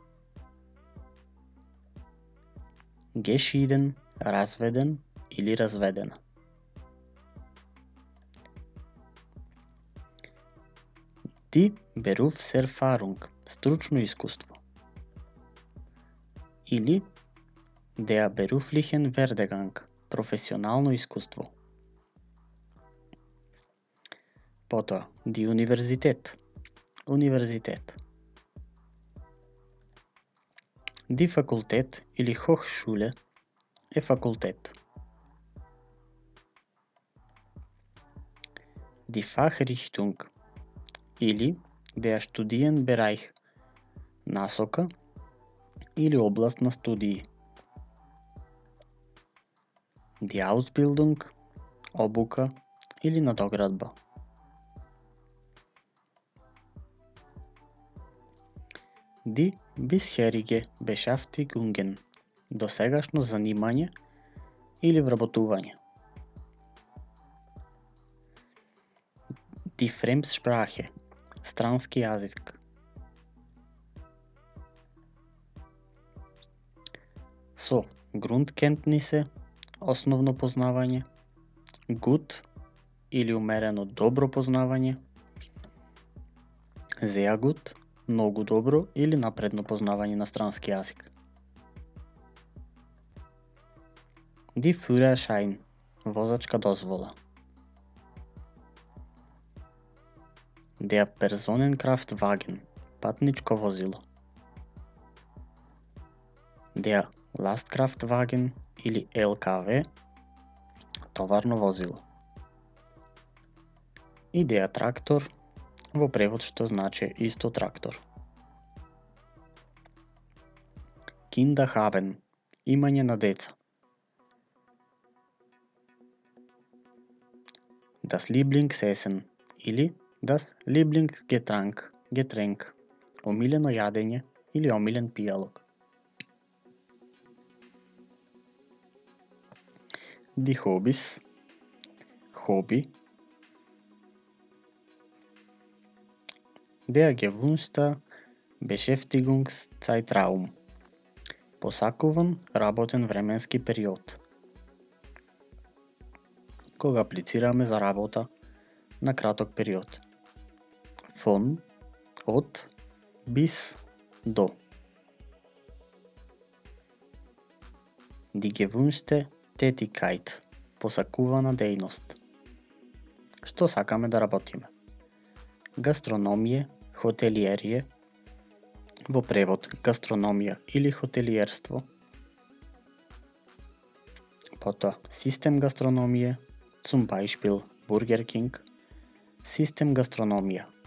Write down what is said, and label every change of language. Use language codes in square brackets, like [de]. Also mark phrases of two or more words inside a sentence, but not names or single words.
[mn] Geschieden, разведен или разведена. [de] Die Berufserfahrung, [mk] стручно искуство. [de] Или der beruflichen Werdegang, [mk] професионално искуство. Потоа, [de] die Universität, универзитет. Die Fakultät [mk] или Hochschule е факултет. [de] Die Fachrichtung или der Studienbereich, [mk] насока или област на студии. [de] Die Ausbildung, [mk] обука или надоградба. [de] Die bisherige Beschäftigungen, [mk] досегашно занимање или вработување. [de] Die Fremdsprache, [mk] странски јазик. Со Grundkenntnisse, основно познавање, gut или умерено добро познавање, [de] sehr gut, [mk] многу добро или напредно познавање на странски јазик. [de] Die Führerschein, [mk] возачка дозвола. [de] Der Personenkraftwagen, [mk] патничко возило. [de] Der Lastkraftwagen или LKW, [mk] товарно возило. И der трактор, во превод што значи исто трактор. [de] Kinder haben, [mk] имање на деца. [de] Das Lieblingsessen или das Lieblingsgetränk, [mk] омилено јадење или омилен пијалок. [de] Die Hobbys, хоби. Der gewünschte Beschäftigungszeitraum, [mk] посакуван работен временски период. кога аплицираме за работа на краток период. [de] Von, od, bis, do. Die gewünschte Tätigkeit, [mk] посакувана дејност. Што сакаме да работиме? Гастрономија, хотелиерие, во превод гастрономија или хотелиерство. Потоа систем гастрономија, [de] zum Beispiel Burger King, [mk] систем гастрономија.